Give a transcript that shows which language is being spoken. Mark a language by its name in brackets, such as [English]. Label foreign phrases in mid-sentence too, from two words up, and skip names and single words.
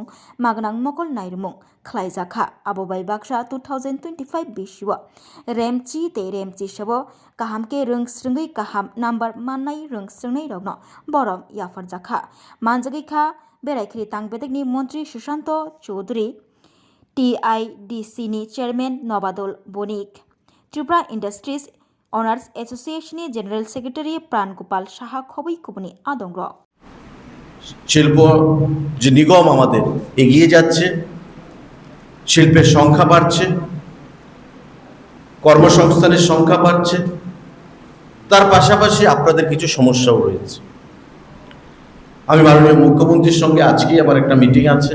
[Kok Borok] मागनां मकल नायरिमुं खलायजाखा आबोबाय बाक्सा 2025 बिसिवा रेमची ते रेमची सबो काहामके रोंस्रोङै काहाम नाम्बार माननाय रोंस्रोङै रगनो बरम याफारजाखा मानजागैखा बेरायखिरि तांबेदेकनि मन्त्री सुशांत चौधरी टीआईडीसी नि चेयरमैन नबादुल बनिक त्रिपुरा इंडस्ट्रीज अनार्स एसोसिएशननि [English] general secretary [Kok Borok] प्राण गोपाल साहा खबै कुबुनि आदंग [Bangla] শিল্প যে নিগম আমাদের এগিয়ে যাচ্ছে, শিল্পের সংখ্যা বাড়ছে, কর্মসংস্থানের সংখ্যা বাড়ছে, তার পাশাপাশি আপনাদের কিছু সমস্যাও রয়েছে। আমি মাননীয় মুখ্যমন্ত্রীর সঙ্গে আজকেই আমার একটা মিটিং আছে।